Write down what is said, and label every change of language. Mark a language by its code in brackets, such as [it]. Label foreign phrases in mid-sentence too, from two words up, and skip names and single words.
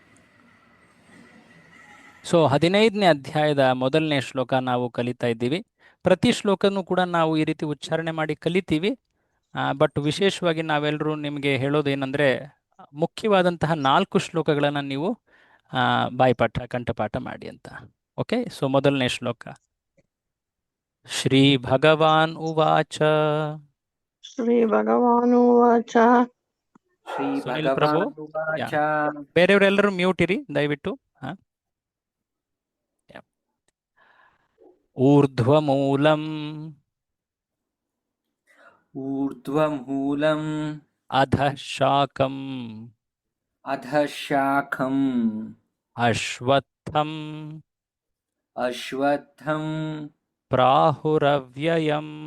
[kn] ಸೊ 15ನೇ ಅಧ್ಯಾಯದ ಮೊದಲನೇ ಶ್ಲೋಕ ನಾವು ಕಲಿತಾ ಇದ್ದೀವಿ. ಪ್ರತಿ ಶ್ಲೋಕನೂ ಕೂಡ ನಾವು ಈ ರೀತಿ ಉಚ್ಚಾರಣೆ ಮಾಡಿ ಕಲಿತೀವಿ. ಬಟ್ ವಿಶೇಷವಾಗಿ ನಾವೆಲ್ಲರೂ ನಿಮಗೆ ಹೇಳೋದೇನೆಂದರೆ ಮುಖ್ಯವಾದಂತಹ 4 ಶ್ಲೋಕಗಳನ್ನು ನೀವು ಬಾಯಿಪಾಠ ಕಂಠಪಾಠ ಮಾಡಿ ಅಂತ. [en] OK, so [kn] ಮೊದಲನೇ ಶ್ಲೋಕ. [sa] ಶ್ರೀ ಭಗವಾನ್ ಉವಾಚ. श्रीभगवानुवाच [kn] ಸುನಿಲ್ ಪ್ರಭು, ಯಾ, [sa] श्रीभगवानुवाच [kn] ಬೇರೆಯವರೆಲ್ಲರೂ ಮ್ಯೂಟ್ ಇರಿ ದಯವಿಟ್ಟು. ಹಾ, ಯಾ. [sa] ಊರ್ಧ್ವಮೂಲಂ ऊर्ध्वमूलम् ಅಧಃ ಶಾಖಂ अधः शाखम् ಅಶ್ವತ್ಥಂ अश्वत्थम् ಪ್ರಾಹುರವ್ಯಯಂ